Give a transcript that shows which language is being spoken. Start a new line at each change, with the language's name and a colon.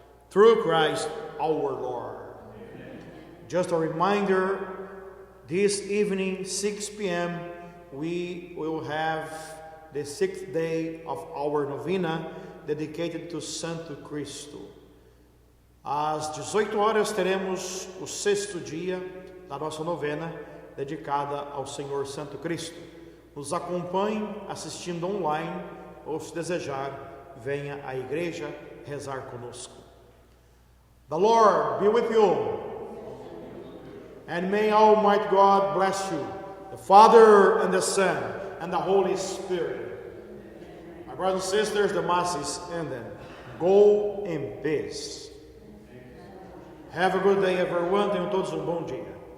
English: Through Christ our Lord. Amen. Just a reminder, this evening, 6 p.m., we will have the 6th day of our novena dedicated to Santo Cristo.
Portuguese: Às 18 horas teremos o 6º dia da nossa novena dedicada ao Senhor Santo Cristo. Nos acompanhe assistindo online ou, se desejar, venha à igreja rezar conosco.
English: The Lord be with you, and may Almighty God bless you, the Father and the Son and the Holy Spirit. My brothers and sisters, the Mass is ended. Go in peace. Have a good day, everyone.
Portuguese: Tenham todos bom dia.